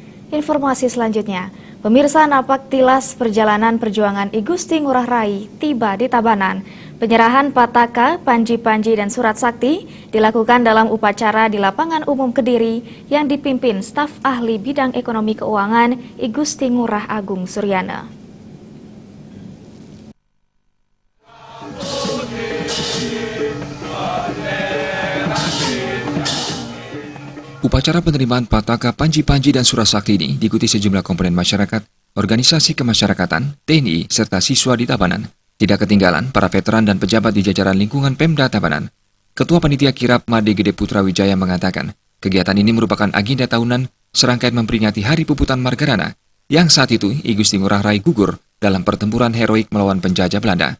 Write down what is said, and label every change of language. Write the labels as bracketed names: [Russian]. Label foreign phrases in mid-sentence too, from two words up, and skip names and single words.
[Indonesian] Informasi selanjutnya, pemirsa napak tilas perjalanan perjuangan I Gusti Ngurah Rai tiba di Tabanan. Penyerahan Pataka, Panji-Panji dan Surat Sakti dilakukan dalam upacara di Lapangan Umum Kediri yang dipimpin staf ahli bidang ekonomi keuangan I Gusti Ngurah Agung Suryana. Upacara penerimaan Pataka, Panji-Panji dan Surat Sakti ini diikuti sejumlah komponen masyarakat, organisasi kemasyarakatan, TNI, serta siswa di Tabanan. Tidak ketinggalan para veteran dan pejabat di jajaran lingkungan Pemda Tabanan. Ketua Panitia Kirap Made Gede Putra Wijaya mengatakan, kegiatan ini merupakan agenda tahunan serangkaian memperingati Hari Puputan Margarana, yang saat itu I Gusti Ngurah Rai gugur dalam pertempuran heroik melawan penjajah Belanda.